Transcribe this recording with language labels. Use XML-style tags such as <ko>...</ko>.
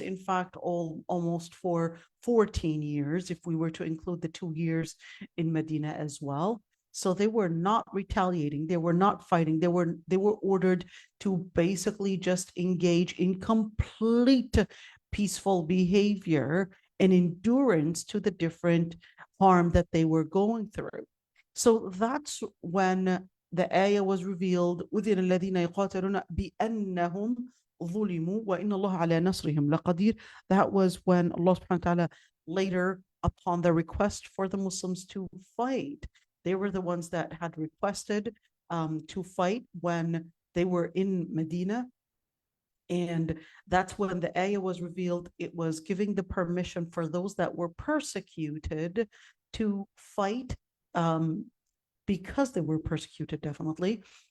<en>In fact, almost for 14 years, if we were to include the 2 years in Medina as well. So they were not retaliating. They were not fighting. They were ordered to basically just engage in complete peaceful behavior and endurance to the different harm that they were going through. So that's when the ayah was revealed,</en> <ar>أذن الذين يقاتلون بأنهم ظلموا وإن الله على نصرهم لقدير.</ar> <en>That was when Allah subhanahu wa ta'ala later, upon the request for the Muslims to fight, they were the ones that had requested to fight when they were in Medina. And that's when the ayah was revealed. It was giving the permission for those that were persecuted to fight because they were persecuted, definitely.</en>